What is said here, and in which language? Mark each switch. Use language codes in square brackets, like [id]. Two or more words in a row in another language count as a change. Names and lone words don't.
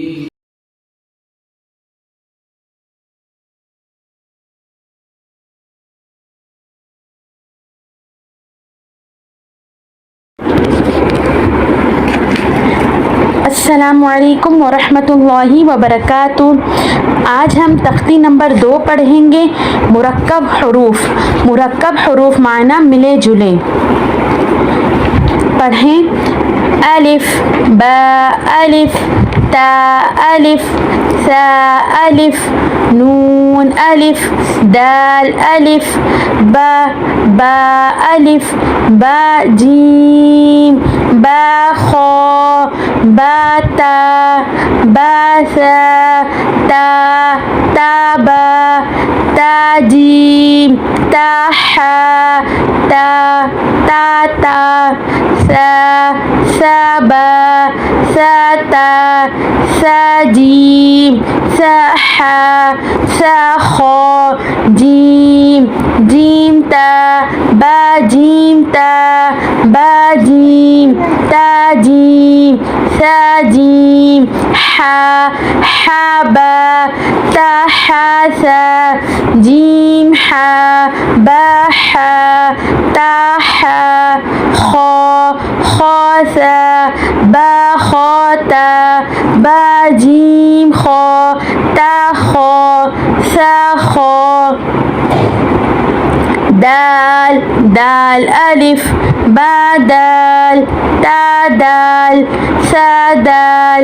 [ar] السلام عليكم ورحمة الله وبركاته. [hi] आज हम तख्ती नंबर 2 पढ़ेंगे। मुरक्कब हरूफ। मुरक्कब हरूफ माना मिले जुले। पढ़ें। अलिफ बा अलिफ ता अलिफ सा अलिफ नून अलिफ दाल अलिफ बा बा अलिफ बा जीम बा खो बा ता बा सा ता ता बा ता जीम ता हा ता ता ता सा सा बा सा ता सा जीम सा हा सा खो जीम जीम ता बा जीम ता बा जीम ता जीम सा जीम हा हा बा ता हा सा जीम हा बा हा ता हा खो खो सा बा खो ता बा जीम खो ता खो सा खो दाल दाल अलिफ बा दाल ता दाल सा दाल